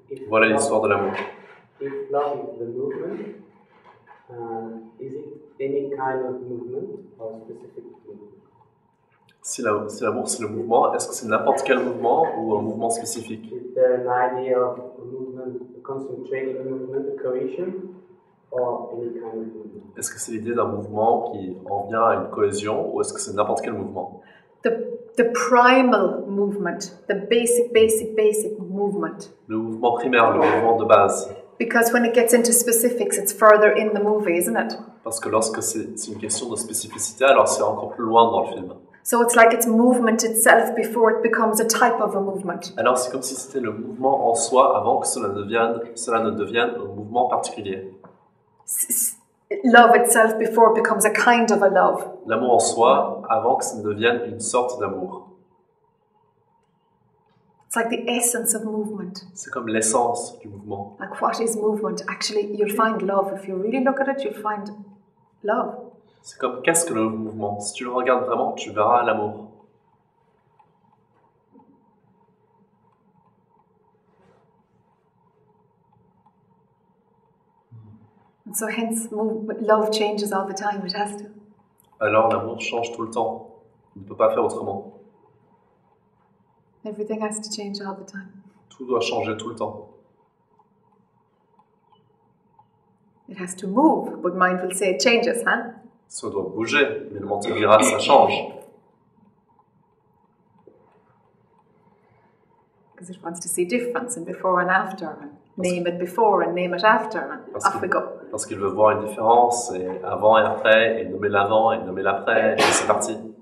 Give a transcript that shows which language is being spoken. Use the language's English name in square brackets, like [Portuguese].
[French] Voilà l'histoire de l'amour. [English] If love is the movement, is it any kind of movement or specific movement? [French] Si l'amour c'est le mouvement, est-ce que c'est n'importe quel mouvement ou un mouvement spécifique? [English] Is there an idea of a movement, a concentrated movement, a cohesion, or any kind of movement? [French] Est-ce que c'est l'idée d'un mouvement qui en vient à une cohésion ou est-ce que c'est n'importe quel mouvement? [English] The primal movement, the basic movement. [French] Le mouvement primaire, le mouvement de base. [English] Because when it gets into specifics, it's further in the movie, isn't it? [French] Parce que lorsque c'est une question de spécificité, alors c'est encore plus loin dans le film. [English] So it's like it's movement itself before it becomes a type of a movement. [French] Alors c'est comme si c'était le mouvement en soi avant que cela ne devienne un mouvement particulier. [English] Love itself before it becomes a kind of a love. [French] L'amour en soi avant que ça ne devienne une sorte d'amour. [English] It's like the essence of movement. [French] C'est comme l'essence du mouvement. [English] Like what is movement? Actually, you'll find love. If you really look at it, you'll find love. [French] C'est comme qu'est-ce que le mouvement? Si tu le regardes vraiment, tu verras l'amour. [English] And so hence love changes all the time. It has to. [French] Alors l'amour change tout le temps. Il ne peut pas faire autrement. [English] Everything has to change all the time. [French] Tout doit changer tout le temps. [English] It has to move, but mind will say it changes, huh? [French] Ça doit bouger, mais le mental dira ça change. [English] Because it wants to see difference in before and after, and name it before and name it after, and off we go. [French] Parce qu'il veut voir une différence, et avant et après, et nommer l'avant et nommer l'après, et c'est parti.